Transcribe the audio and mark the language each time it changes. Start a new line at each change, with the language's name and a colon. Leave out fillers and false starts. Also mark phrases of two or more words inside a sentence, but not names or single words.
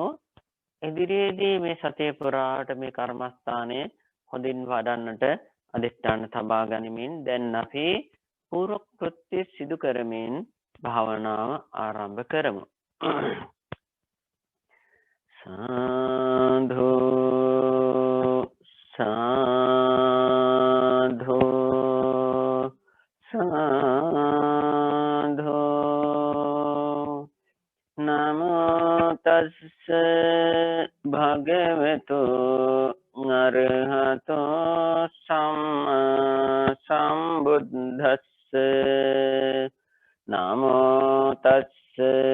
Sinhala: ඉදිරියේදී මේ සතිය පුරාට මේ කර්මස්ථානයේ හොඳින් වඩන්නට අදිස්ථාන තබා ගනිමින් දැන් අපි පූර්ව කෘත්‍ය සිදු කරමින් භාවනාව ආරම්භ කරමු.
Pali: සාධු සාධු සාධු නමෝ තස්ස භගවතු අරහතෝ සම්මා සම්බුද්දස්ස नमो तस्से